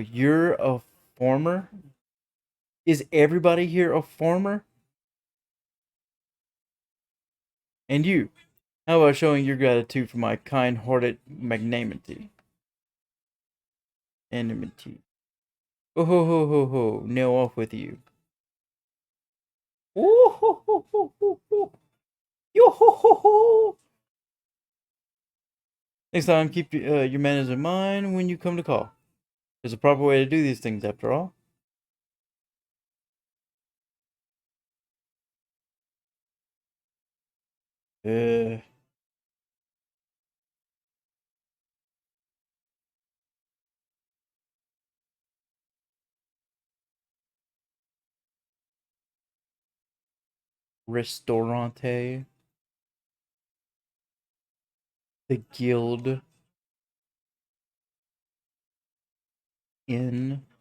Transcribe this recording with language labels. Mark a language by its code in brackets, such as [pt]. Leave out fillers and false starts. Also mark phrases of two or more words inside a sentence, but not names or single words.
[en] You're a farmer? Is everybody here a farmer? And you? How about showing your gratitude for my kind-hearted magnanimity? Enmity. Oh ho ho ho ho! Nail off with you. Oh ho ho ho ho ho! Yo ho ho ho! Next time, keep your manners in mind when you come to call. There's a proper way to do these things, after all. Uh, Ristorante, the Guild Inn,